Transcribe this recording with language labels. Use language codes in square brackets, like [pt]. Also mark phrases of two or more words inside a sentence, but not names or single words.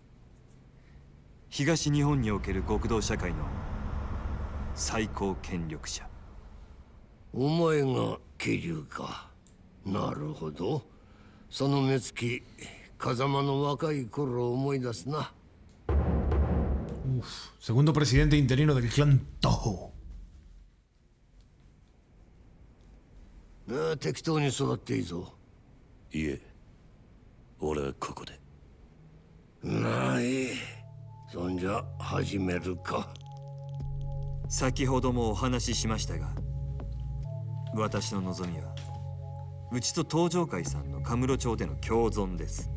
[ja] 東日本における極道社会の最高権力者。お前が桐生か。なるほど。その目つき、風間の若い頃を思い出すな。 [es] Segundo presidente interino del clan Toho. [ja] 適当に座っていいぞ。いえ、俺はここで。ない。そんじゃ始めるか。先ほどもお話ししましたが、私の望みはうちと東上界さんのカムロ町での共存です。